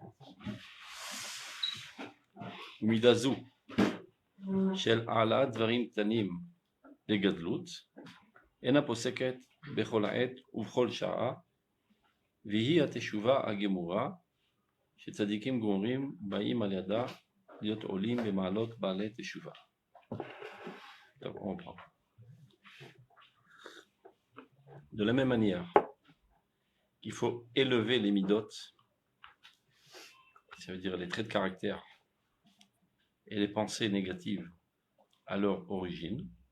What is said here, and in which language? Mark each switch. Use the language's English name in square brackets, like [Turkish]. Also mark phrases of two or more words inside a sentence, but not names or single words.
[Hebrew] ומידה זו של העלאת דברים קטנים לגדלות אינה פוסקת בכל עת ובכל שעה, והיא התשובה הגמורה שצדיקים גמורים באים על ידה להיות עולים במעלות בעלי תשובה. טוב, [French] on prend. De la même manière qu'il faut élever les midot, ça veut dire les traits de caractère et les pensées négatives à leur origine,